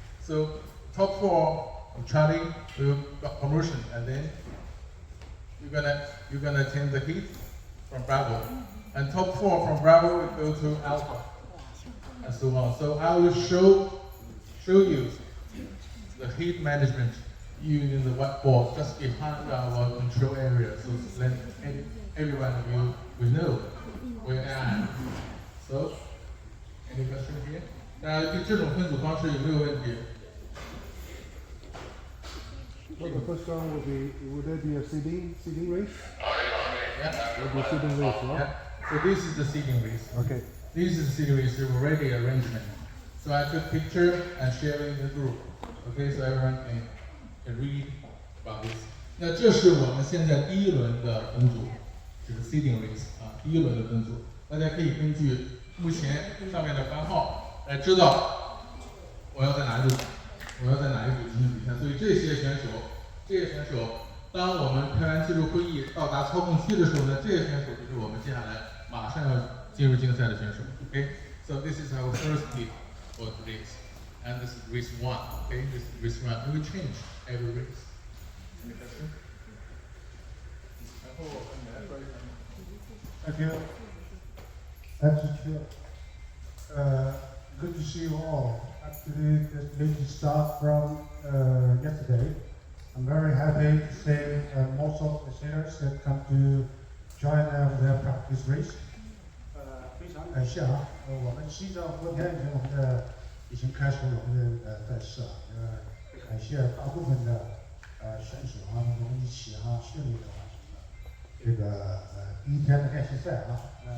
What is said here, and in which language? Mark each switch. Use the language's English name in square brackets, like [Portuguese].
[English] So top 4 of Charlie will got promotion, and then you're gonna change the heat from Bravo, and top 4 from Bravo will go to Alpha, and so on. So I will show you the heat management using the whiteboard just behind our control area, so that everyone of you will know where I am. So, any question here? [Chinese] 大家对这种分组方式有没有问题？ [English] Well, the first round would there be a seeding race? Yeah. There will be a seeding race, right? Yeah. So this is the seeding race. Okay. This is the seeding race already arrangement. So I took picture and share in the group. Okay, so everyone can read about this. [Chinese] 那这是我们现在第一轮的分组，就是 seeding race 第一轮的分组。大家可以根据目前上面的番号来知道我要在哪一组进行比赛。所以这些选手，当我们开完技术会议到达操控区的时候呢，这些选手就是我们接下来马上要进入竞赛的选手。 [English] Okay, so this is our first heat for this. and this is race 1. Okay, this is race 1. It will change every race. Any question? Thank you. That's true. Good to see you all. Actually, the meeting start from yesterday. I'm very happy to say most of the sailors that come to join their practice race. [Chinese] 非常感谢啊，我们西藏昨天我们的已经开始我们的赛事了，感谢大部分的选手啊，我们一起顺利的完成了这个第一天的练习赛啊。